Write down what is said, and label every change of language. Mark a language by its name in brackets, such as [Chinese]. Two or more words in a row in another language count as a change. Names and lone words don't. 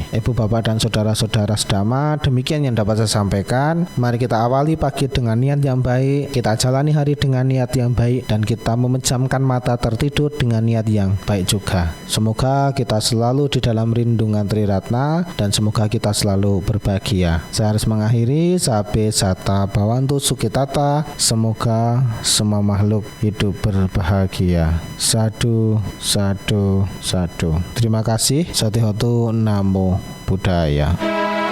[Indonesian] Ibu, bapak, dan saudara-saudara sedama, demikian yang dapat saya sampaikan. Mari kita awali pagi dengan niat yang baik, kita jalani hari dengan niat yang baik, dan kita memejamkan mata tertidur dengan niat yang baik juga. Semoga kita selalu di dalam rindungan Triratna, dan semoga kita selalu berbahagia. Saya harus mengakhiri. [Pali] Sabe sata bawantu sukitata. [Indonesian] Semoga semua makhluk hidup berbahagia. [Pali] Sadu, sadu, sadu. [Indonesian] Terima kasih. [Pali] Satihotu, Namo Buddhaya.